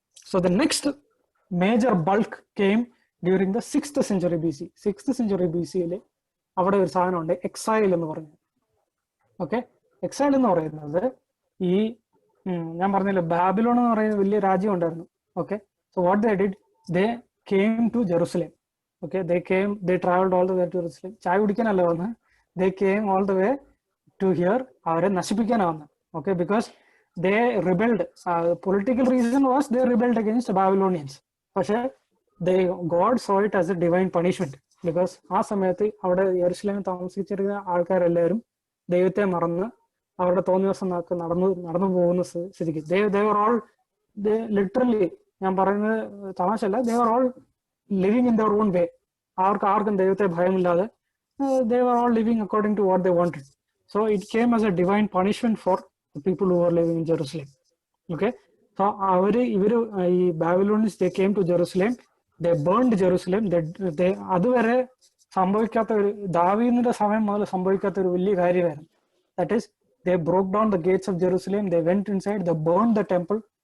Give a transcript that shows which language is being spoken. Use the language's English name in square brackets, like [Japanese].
[English] So the next major bulk came during the 6th century BC. [Malayalam] 6th century BC-യിൽ അവിടെ ഒരു സാധനമുണ്ട്, exile എന്ന് പറയുന്നത്. ഓക്കെ, എക്സൈൽ എന്ന് പറയുന്നത് ഈ ഞാൻ പറഞ്ഞില്ലേ, ബാബിലോൺ എന്ന് പറയുന്ന വലിയ രാജ്യം ഉണ്ടായിരുന്നു. [English] Okay, so what they did, they came to Jerusalem. Okay, they traveled all the way to Jerusalem. [Malayalam] ചായ കുടിക്കാനല്ല വന്ന്, [English] they came all the way to here. [Malayalam] അവരെ നശിപ്പിക്കാനാണ് വന്നത്. [English] Okay, because they rebelled. Political reason was they rebelled against the Babylonians. [Malayalam] പക്ഷെ [English] God saw it as a divine punishment, because [Malayalam] ആ സമയത്ത് അവിടെ യെരുശലേമിൽ താമസിച്ചിരുന്ന ആൾക്കാരെല്ലാവരും ദൈവത്തെ മറന്ന് അവരുടെ തോന്നിയ ദിവസം നടന്നു പോകുന്ന സ്ഥിതിക്ക് [English] they were all [Malayalam] ലിറ്ററലി, ഞാൻ പറയുന്നത് തമാശല്ല, [English] they were all living in their own way. [Malayalam] ആർക്കും ദൈവത്തെ ഭയമില്ലാതെ [English] they were all living according to what they wanted. So it came as a divine punishment for the people who were living in Jerusalem. Okay, so [Malayalam] ഇവര് ഈ Babylonians [English] they came to Jerusalem, they burned Jerusalem. [Malayalam] അതുവരെ സംഭവിക്കാത്ത ഒരു, ദാവീദിന്റെ സമയം മുതൽ സംഭവിക്കാത്ത ഒരു വലിയ കാര്യമായിരുന്നു. [English] That is, they broke down the gates of Jerusalem, they went inside, they burned the temple.